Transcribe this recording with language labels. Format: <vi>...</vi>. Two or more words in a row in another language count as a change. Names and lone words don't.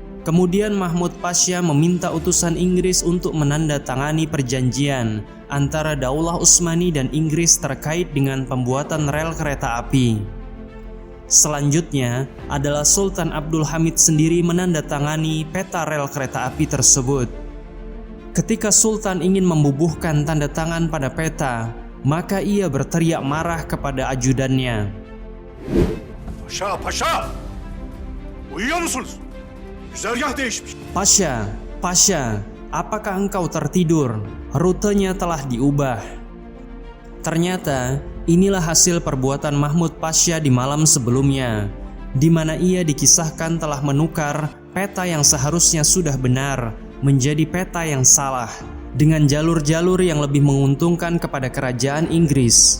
<id>Kemudian Mahmud Pasha meminta utusan Inggris untuk menandatangani perjanjian antara Daulah Utsmani dan Inggris terkait dengan pembuatan rel kereta api. Selanjutnya adalah Sultan Abdul Hamid sendiri menandatangani peta rel kereta api tersebut. Ketika Sultan ingin membubuhkan tanda tangan pada peta, maka ia berteriak marah kepada ajudannya.</id> <tr>Paşa, paşa! Uyuyor musunuz? Güzergah değişmiş.</tr> <id>Pasha, Pasha, apakah engkau tertidur? Rutenya telah diubah. Ternyata inilah hasil perbuatan Mahmud Pasha di malam sebelumnya, di mana ia dikisahkan telah menukar peta yang seharusnya sudah benar menjadi peta yang salah dengan jalur-jalur yang lebih menguntungkan kepada kerajaan Inggris.</id>